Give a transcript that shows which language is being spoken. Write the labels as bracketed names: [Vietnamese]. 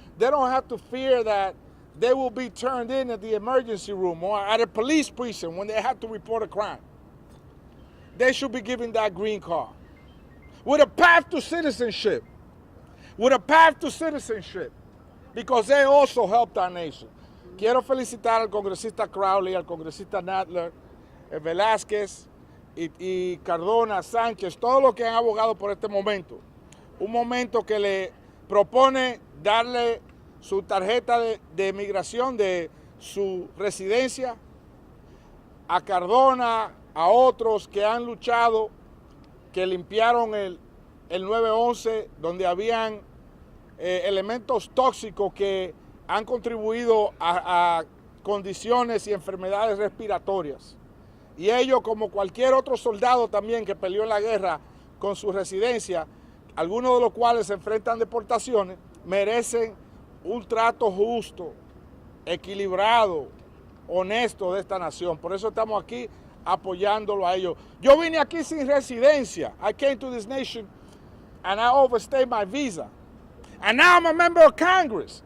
[English] They don't have to fear that they will be turned in at the emergency room or at a police precinct when they have to report a crime. They should be given that green card. With a path to citizenship. With a path to citizenship. Because they also helped our nation. [Spanish] Quiero felicitar al congresista Crowley, al congresista Nadler, Velázquez y Cardona, Sánchez, todos los que han abogado por este momento. Un momento que le propone darle su tarjeta de migración de su residencia a Cardona, a otros que han luchado, que limpiaron el 9/11, donde habían elementos tóxicos que han contribuido a condiciones y enfermedades respiratorias. Y ellos, como cualquier otro soldado también que peleó en la guerra con su residencia, algunos de los cuales se enfrentan deportaciones, merecen un trato justo, equilibrado, honesto de esta nación. Por eso estamos aquí apoyándolo a ellos. Yo vine aquí sin residencia. [English] I came to this nation and I overstayed my visa. And now I'm a member of Congress.